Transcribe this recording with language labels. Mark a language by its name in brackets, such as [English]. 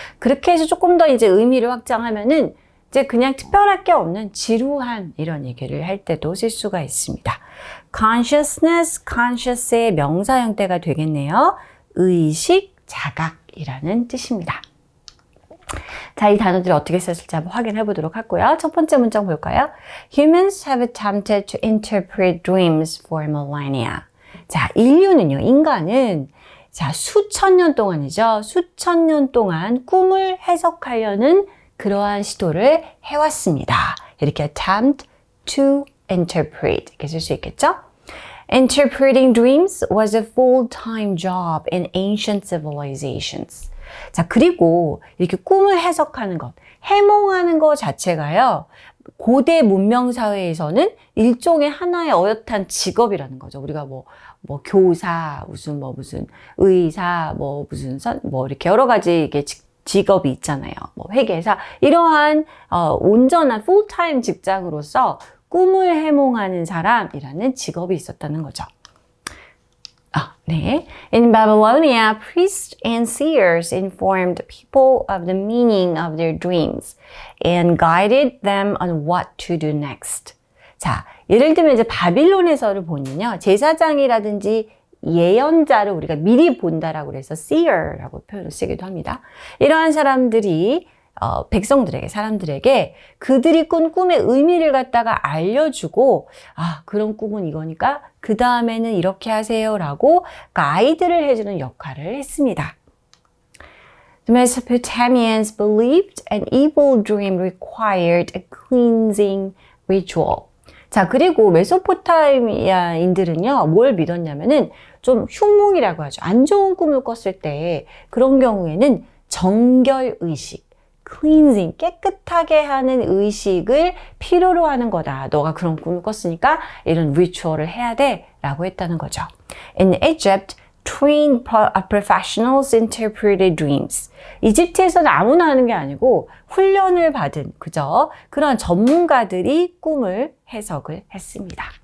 [Korean] 그렇게 해서 조금 더 이제 의미를 확장하면은 이제 그냥 특별할 게 없는 지루한 이런 얘기를 할 때도 쓸 수가 있습니다. consciousness, conscious의 명사 형태가 되겠네요. 의식, 자각이라는 뜻입니다. 자, 이 단어들이 어떻게 썼을지 한번 확인해 보도록 하고요. 첫 번째 문장 볼까요? [English] Humans have attempted to interpret dreams for millennia. [Korean] 자, 인간은 자, 수천 년 동안이죠. 수천 년 동안 꿈을 해석하려는 그러한 시도를 해왔습니다. 이렇게 [English] attempt to interpret [Korean] 이렇게 쓸 수 있겠죠? [English] Interpreting dreams was a full-time job in ancient civilizations. [Korean] 자, 그리고 이렇게 꿈을 해석하는 것, 해몽하는 것 자체가요, 고대 문명 사회에서는 일종의 하나의 어엿한 직업이라는 거죠. 우리가 뭐 교사, 무슨 의사, 이렇게 여러 가지 이게 직업이 있잖아요. 뭐 회계사, 이러한 온전한 풀타임 직장으로서 꿈을 해몽하는 사람이라는 직업이 있었다는 거죠. 네. [English] In Babylonia, priests and seers informed people of the meaning of their dreams and guided them on what to do next. [Korean] 자, 예를 들면 이제 바빌론에서를 보면요, 제사장이라든지 예언자를 우리가 미리 본다라고 해서 seer라고 표현을 쓰기도 합니다. 이러한 사람들이 사람들에게 그들이 꾼 꿈의 의미를 갖다가 알려주고, 그런 꿈은 이거니까 그 다음에는 이렇게 하세요라고 가이드를 해주는 역할을 했습니다. [English] The Mesopotamians believed an evil dream required a cleansing ritual. [Korean] 자, 그리고 메소포타미아인들은요, 뭘 믿었냐면은 좀 흉몽이라고 하죠. 안 좋은 꿈을 꿨을 때 그런 경우에는 정결 의식, cleansing, 깨끗하게 하는 의식을 필요로 하는 거다. 너가 그런 꿈을 꿨으니까 이런 리추얼을 해야 돼 라고 했다는 거죠. [English] In Egypt, trained professionals interpreted dreams. [Korean] 이집트에서는 아무나 하는 게 아니고 훈련을 받은 그런 전문가들이 꿈을 해석을 했습니다.